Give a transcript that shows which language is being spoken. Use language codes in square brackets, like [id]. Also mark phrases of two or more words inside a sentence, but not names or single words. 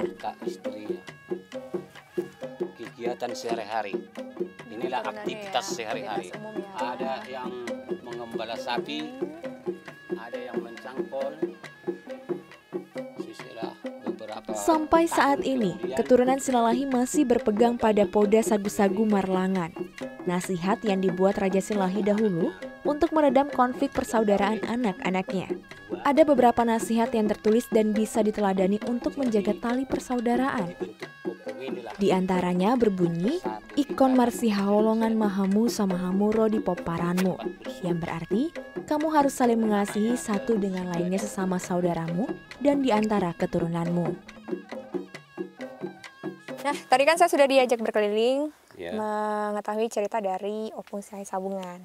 [id] Istrinya. Kegiatan sehari-hari. Inilah aktivitas sehari-hari. Ada yang mengembala sapi, ada yang mencangkol. Sisilah beberapa. Sampai saat ini, keturunan Silalahi masih berpegang pada poda sagu-sagu Marlangan. Nasihat yang dibuat Raja Silahi dahulu untuk meredam konflik persaudaraan anak-anaknya. Ada beberapa nasihat yang tertulis dan bisa diteladani untuk menjaga tali persaudaraan. Di antaranya berbunyi, [bbc] ikon marsi haolongan mahamu sama hamuro di poparanmu, [id] yang berarti kamu harus saling mengasihi satu dengan lainnya sesama saudaramu dan di antara keturunanmu. Nah, tadi kan saya sudah diajak berkeliling mengetahui cerita dari Opung Silahi Sabungan.